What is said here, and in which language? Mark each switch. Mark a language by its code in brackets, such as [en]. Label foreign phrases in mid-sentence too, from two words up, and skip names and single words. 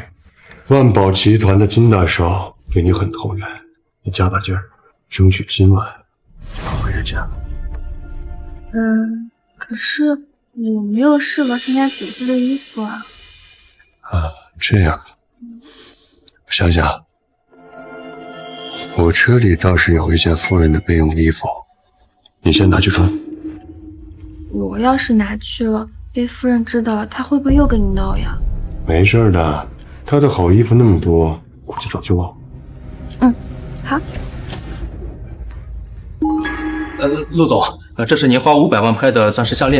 [zh] 萬寶集團的金大少對你很投緣，你加把勁兒，爭取今晚就要回人家。可是我沒有適合參加酒會的衣服啊。啊，這樣，我想想，我車裡倒是有一件夫人的備用衣服，你先拿去穿。我要是拿去了，被夫人知道了，她會不會又跟你鬧呀？沒事的，她的好衣服那麼多，估計早就忘了。好。陸總，這是您花500萬拍的鑽石項鏈。